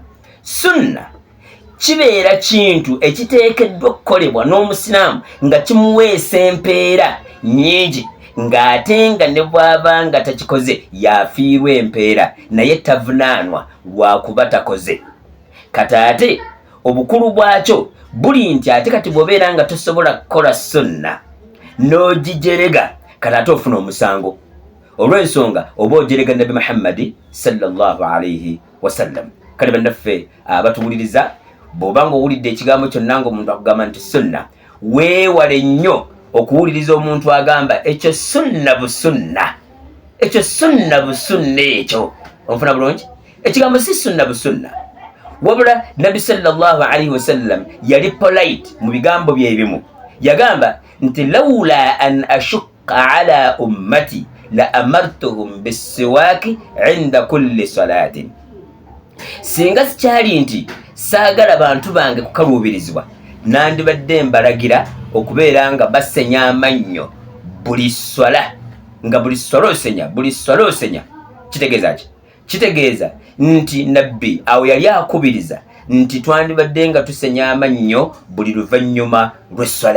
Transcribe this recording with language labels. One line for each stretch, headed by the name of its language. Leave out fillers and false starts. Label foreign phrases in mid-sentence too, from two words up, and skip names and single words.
Ganda: Sunna kibeera kintu ekiteekeddwa okukolebwa n'omusiraamu nga kimuweesa empeera nnyingi, ng'ate nga ne bw'aba nga takikoze yafiirwa empeera naye tavunaanwa lwakuba takoze. Kati ate obukulu bwakyo buli nti ate kati bw'obeera nga tosobola kukola sunna n'ogijerega, kati ate ofuna omusango olw'ensonga oba ojerega Nabbi Muhammad
Arabic: صلى الله عليه وسلم.
Ganda: Kale bannaffe abatuwuliriza, bw'oba ng'owulidde ekigambo kyonna ng'omuntu akugamba nti sunna, weewale nnyo okuwuliriza omuntu agamba ekyo sunna busunna, ekyo sunna busunna, ekyo onfuna bulungi. Ekigambo si sunna busunna, wabula Nabbi
Arabic: صلى الله عليه وسلم
Ganda: yali polite mu bigambo bye bimu. Yagamba nti
Arabic: لولا أن أشق على أمتي لأمرتهم بالسواك عند كل صلاة.
Ganda: Singa sikyali nti saagala bantu bange kukaluubirizibwa, nandibadde mbalagira okubeera nga basenya amannyo buli swala, nga buli swala osenya. Kitegeeza ki? Kitegeeza nti nabbi awo yali akubiriza nti twandibadde nga tusenya amannyo buli luvannyuma lw'esswala.